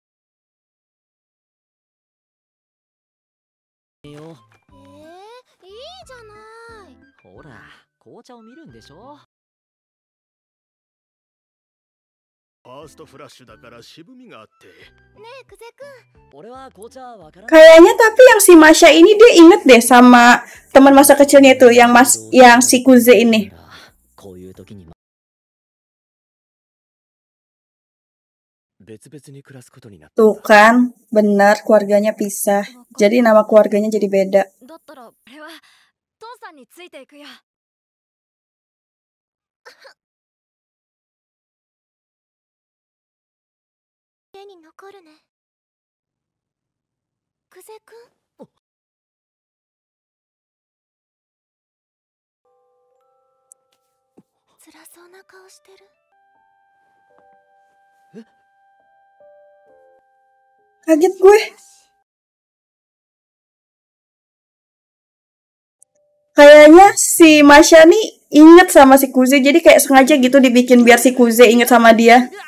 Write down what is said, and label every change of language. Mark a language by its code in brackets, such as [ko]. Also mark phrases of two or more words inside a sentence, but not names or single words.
[ja] よ。いいじゃない。ほら、紅茶を見るんでしょ。ファーストフラッシュだから渋みがあって。ねえ、久世くん。俺は紅茶わからない。 [id] Kayaknya tapi yang si Masha ini dia inget deh sama teman masa kecilnya itu yang si Kuze ini. [ja] こういう時に別々に暮らすことになった。 [id] Tuh kan, benar keluarganya pisah. Jadi nama keluarganya jadi beda. [ja] だったら俺は父さんについていくよ。家に残るね。久世くん。辛そうな顔してる。 [id] Kaget gue. Kayaknya si Masha nih inget sama si Kuze, jadi kayak sengaja gitu dibikin biar si Kuze inget sama dia.